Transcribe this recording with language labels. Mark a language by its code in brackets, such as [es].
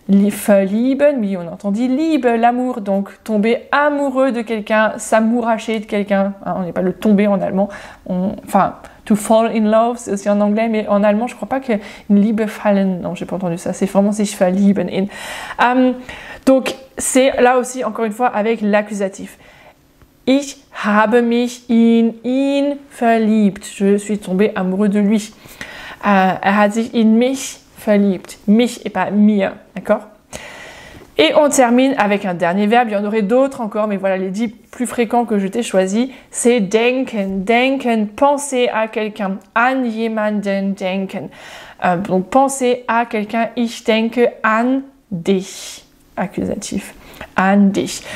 [fr] Verlieben, oui, on entend dit Liebe, l'amour, donc tomber amoureux de quelqu'un, s'amouracher de quelqu'un, hein, on n'est pas le tomber en allemand, enfin, [en] to fall in love, [fr] c'est aussi en anglais, mais en allemand, je crois pas que Liebe fallen, non, j'ai pas entendu ça, c'est vraiment [de] sich verlieben in. [fr] Donc, c'est là aussi, encore une fois, avec l'accusatif. [de] Ich habe mich in ihn verliebt, [fr] je suis tombé amoureux de lui. [de] Er hat sich in mich verliebt. Mich et pas mir, d'accord? [fr] Et on termine avec un dernier verbe, il y en aurait d'autres encore, mais voilà les 10 plus fréquents que je t'ai choisis, c'est denken. [de] Denken, [fr] penser à quelqu'un, [de] an jemanden denken. [fr] Donc penser à quelqu'un, [de] ich denke an dich, [fr] accusatif. [de] An dich.